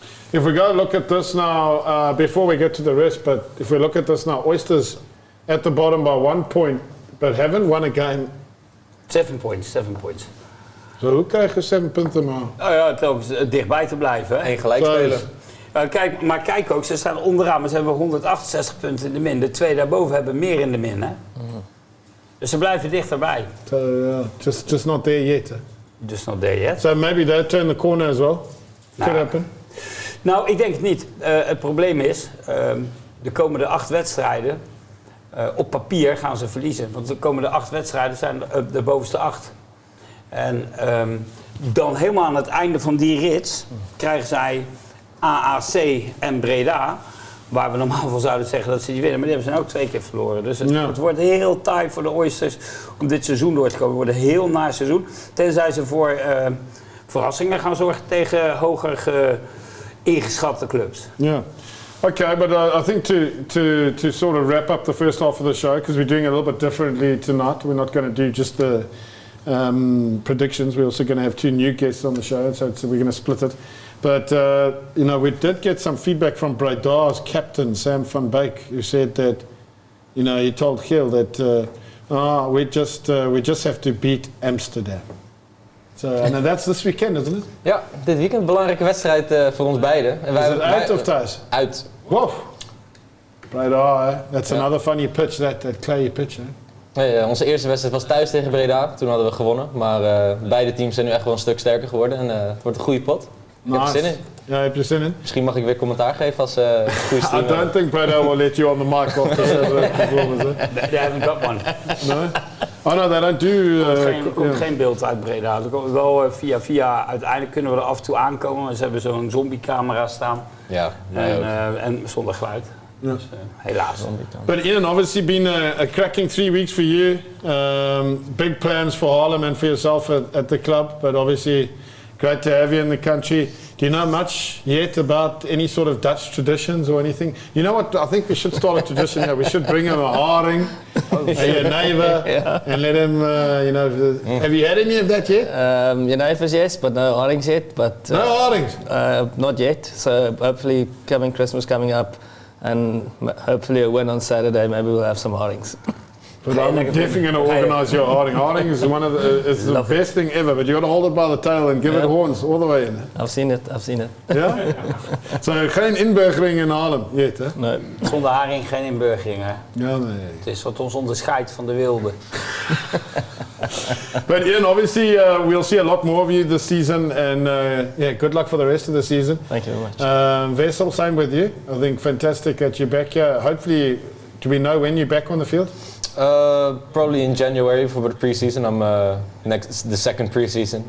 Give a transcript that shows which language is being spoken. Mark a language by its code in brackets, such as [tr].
[en] If we go look at this now, before we get to the rest, but if we look at this now, Oysters at the bottom by 1 point, but haven't won a game. 7 points. [nl] Zo, hoe krijg je 7 punten maar? Nou ja, het ook dichtbij te blijven. En gelijk spelen. Kijk ook, ze staan onderaan, maar ze hebben 168 punten in de min. De twee daarboven hebben meer in de min, hè? Dus ze blijven dichterbij. [en] So, just not there yet. Just not there yet. So maybe they'll turn the corner as well. Could happen. [nl] Nou, ik denk het niet. Het probleem is, de komende 8 wedstrijden, op papier gaan ze verliezen. Want de komende 8 wedstrijden zijn de bovenste 8. En dan helemaal aan het einde van die rit krijgen zij AAC en Breda. Waar we normaal van zouden zeggen dat ze die winnen. Maar die hebben ze ook 2 keer verloren. Dus het wordt heel taai voor de Oysters om dit seizoen door te komen. Het wordt een heel naar seizoen. Tenzij ze voor verrassingen gaan zorgen tegen hoger ingeschatte clubs. [en] Yeah. Okay, but I think to sort of wrap up the first half of the show, because we're doing a little bit differently tonight. We're not going to do just the predictions. We're also going to have 2 new guests on the show, so we're going to split it. But, we did get some feedback from Breda's captain, Sam van Beek, who said that, he told Gill that we just have to beat Amsterdam. So, and that's this weekend, isn't it? [nl] Ja, dit weekend een belangrijke wedstrijd voor ons beiden. En [en] Is it [nl] uit of thuis? Uit. [en] Wow. Breda, eh? That's another funny pitch, that clay pitch. Eh? [nl] Nee, onze eerste wedstrijd was thuis tegen Breda. Toen hadden we gewonnen. Maar beide teams zijn nu echt wel een stuk sterker geworden. En het wordt een goede pot. Ik heb er zin in. Ja, heb je zin in? Misschien mag ik weer commentaar geven als goede streamer. [en] I don't think Breda will let you on the mic after the performance. They haven't got one. No? Oh no, they don't do... [nl] Er komt geen beeld uit Breda. Er komt wel via... Uiteindelijk kunnen we er af en toe aankomen. Ze hebben zo'n zombiecamera staan. Ja, en zonder geluid. [en] Yeah. [nl] Dus, helaas. [en] But Ian, obviously been a cracking 3 weeks for you. Big plans for Haarlem and for yourself at the club. But obviously great to have you in the country. Do you know much yet about any sort of Dutch traditions or anything? You know what? I think we should start a tradition here. We should bring him a haring, your neighbour, and let him, Have you had any of that yet? Your neighbours, yes, but no harings yet. But No harings? Not yet. So hopefully Christmas coming up, and hopefully a win on Saturday, maybe we'll have some harings. But I'm definitely going to organise your haring. Haring is the best thing ever, but you got to hold it by the tail and give it horns all the way in. I've seen it. [nl] Ja? So, geen inburgering in Haarlem yet, hè? [en] No. [nl] Zonder haring geen inburgering, hè? Ja, nee. Het is wat ons onderscheidt van de wilde. [en] But Ian, obviously we'll see a lot more of you this season, and good luck for the rest of the season. Thank you very much. Wessel, same with you. I think fantastic that you're back here. Hopefully, do we know when you're back on the field? Probably in January for the pre-season. The second pre-season.